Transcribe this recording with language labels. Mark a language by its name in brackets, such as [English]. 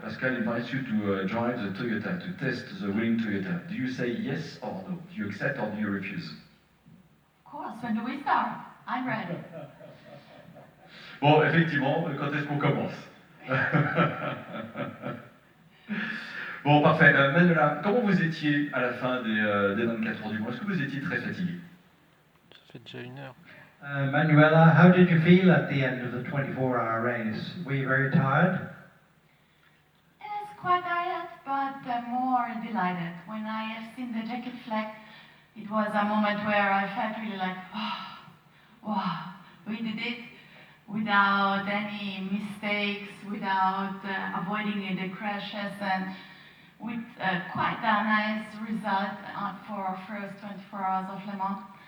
[English] Pascal invites you to drive the Toyota, to test the winning Toyota. Do you say yes or no? Do you accept or do you refuse? Of course, when do we start? I'm ready. [French] Bon, effectivement, quand est-ce qu'on commence? Bon, parfait. Manuela, comment vous étiez à la fin des 24 heures du mois? Est-ce que vous étiez très fatigué? Ça fait déjà 1 heure. [English] Manuela, how did you feel at the end of the 24-hour race? Were you very tired? Yes, quite tired, but more delighted. When I have seen the jacket flag, it was a moment where I felt really like, oh, wow, we did it without any mistakes, without avoiding the crashes, and with quite a nice result for our first 24 hours of Le Mans.